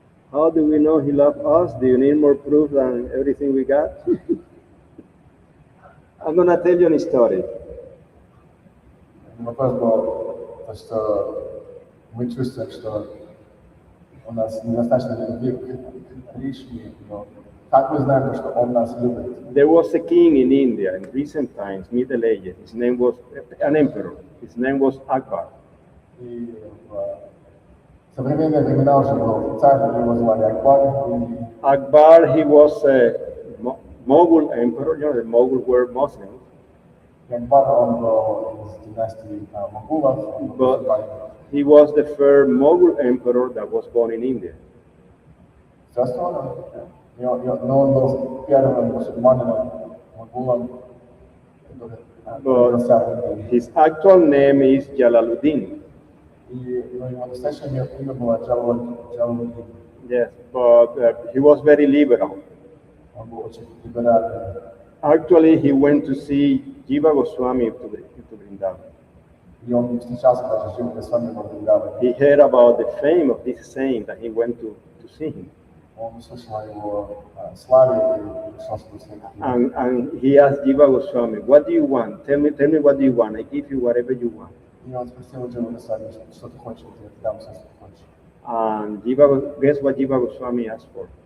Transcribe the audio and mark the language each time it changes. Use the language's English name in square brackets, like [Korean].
[English] How do we know he loved us? Do you need more proof than everything we got? I'm gonna tell you a story. [Russian] Вопрос был, то, что мы чувствуем, что у нас недостаточно любви к Кришне, но как мы знаем, что Он нас любит? [English] There was a king in India in recent times, Middle Ages. His name was an emperor. His name was Akbar. [Russian] И в современные времена уже был царь, его звали Акбар. [English] Akbar, he was a Mughal emperor. You know, the Mughal were Muslims. [Russian] И Акбар, он был из династии Могулов. [English] But he was the first Mughal emperor that was born in India. [Russian] Все остальное. Но он был первым мусульманином, Могулом, который родился в Индии. [English] His actual name is Jalaluddin. [Russian] И его настоящее имя было Джалалуддин. [English] Yes, but he was very liberal. [Russian] Он был очень либеральный. [English] Actually, he went to see Jiva Goswami to Vrindavan. [Russian] И он встречался даже с Дживой Госвами во Вриндаване. [English] He heard about the fame of this saint that he went to see him. [Russian] Он услышал о его славе и пришел с ним. [English] And he asked Jiva Goswami, what do you want? Tell me what do you want. I give you whatever you want. [Russian] И он спросил Дживу Госвами, что ты хочешь, я тебе дам все, что ты хочешь. [English] And guess what Jiva Goswami asked for?